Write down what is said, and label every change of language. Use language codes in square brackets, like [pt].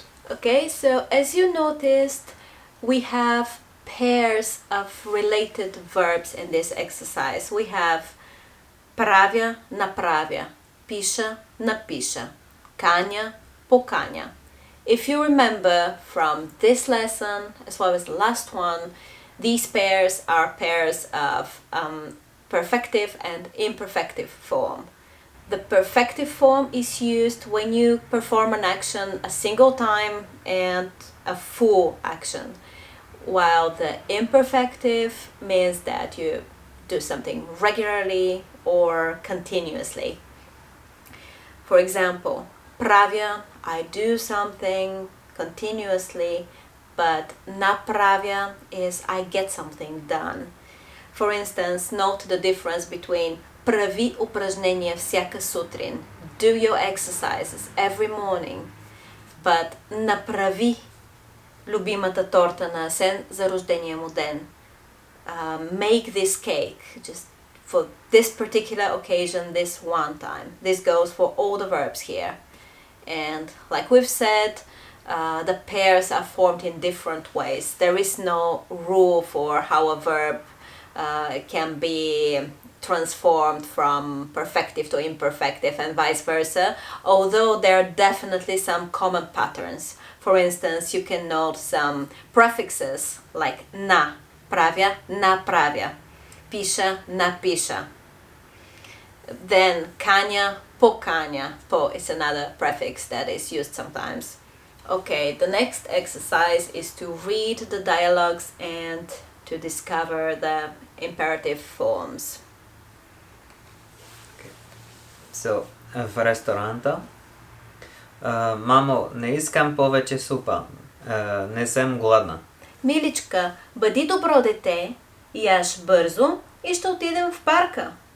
[en] Okay, so as you noticed, we have pairs of related verbs in this exercise. [bg] We have правя, направя, пиша, напиша, каня, поканя. [en] If you remember from this lesson as well as the last one, these pairs are pairs of perfective and imperfective form. The perfective form is used when you perform an action a single time and a full action, while the imperfective means that you do something regularly or continuously. For example, правя, I do something continuously, but направя is I get something done. For instance, note the difference between [bg] прави упражнения всяка сутрин, [en] do your exercises every morning, but [bg] направи любимата торта на Асен за рождения му ден. [en] Make this cake just for this particular occasion, this one time. This goes for all the verbs here. And like we've said, the pairs are formed in different ways. There is no rule for how a verb can be transformed from perfective to imperfective and vice versa, although there are definitely some common patterns. For instance, you can note some prefixes like на, правя, направя, пиша, напиша. [bg] Then каня, поканя. [en] Po is another prefix that is used sometimes. Okay, the next exercise is to read the dialogues and to discover the imperative forms. Okay. So, [bg] в ресторанта. Мамо, не искам повече супа. Не съм гладна. Миличка, бъди добро дете, яж бързо и ще отидем в парка.